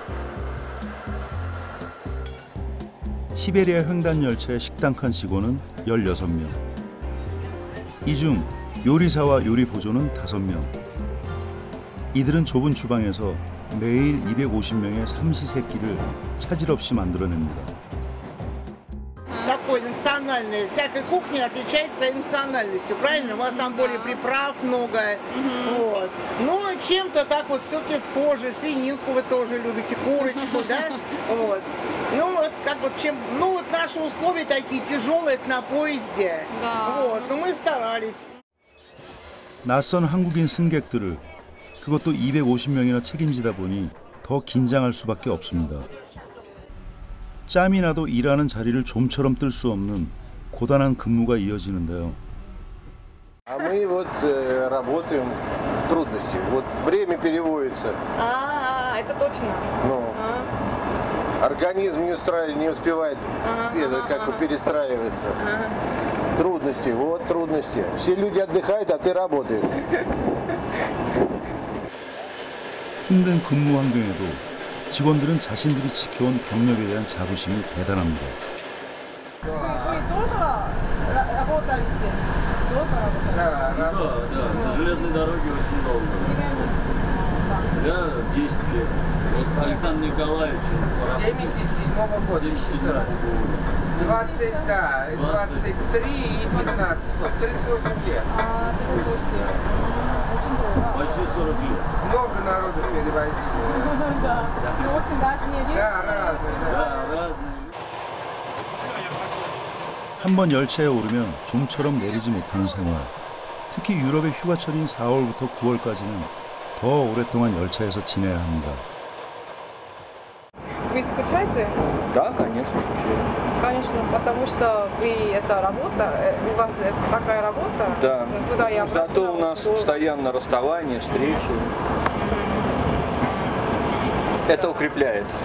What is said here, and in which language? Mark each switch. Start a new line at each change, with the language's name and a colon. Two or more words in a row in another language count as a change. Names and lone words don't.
Korean: 시베리아 횡단 열차의 식당 칸 직원은 16명. 이 중 요리사와 요리 보조는 5명. 이들은 좁은 주방에서 매일 250명의 삼시세끼를 차질 없이 만들어냅니다.
Russian: Такой национальной, всякой кухни отличается своей национальностью, правильно? У вас там более приправ много, вот. Но чем-то так вот все-таки схоже, свининку вы тоже любите, курочку, да, вот. Ну вот как вот чем, ну вот наши условия такие тяжелые на поезде, вот, но мы старались.
Korean: 낯선 한국인 승객들을 그것도 250명이나 책임지다 보니 더 긴장할 수밖에 없습니다. 짬이 나도 일하는 자리를 좀처럼 뜰 수 없는 고단한 근무가 이어지는데요.
Russian: А мы вот работаем трудности. Вот время переводится. Это точно. Ну, организм не успевает как бы перестраиваться. Трудности, вот трудности. Все люди отдыхают, а ты работаешь.
Korean: 힘든 근무 환경에도 직원들은 자신들이 지켜온 경력에 대한 자부심이 대단합니다.
Russian: Да, на железной дороге очень долго. Да, 10 лет. Просто Александр Николаевич. 77-го года. 20, да, 23 и 15, 38 лет. Почти 40 лет. Много народу перевозили. Да. Ну, очень разные рейсы. Да, разные. Да, разные.
Korean: 한번 열차에 오르면 좀처럼 내리지 못하는 생활. 특히 유럽의 휴가철인 4월부터 9월까지는 더 오랫동안 열차에서 지내야 합니다.
Russian: Вы скучаете? Да, конечно, скучаю. Конечно, потому что вы это работа, у вас такая работа. Да. Туда я Зато у нас постоянно расставания, встречи. Это укрепляет.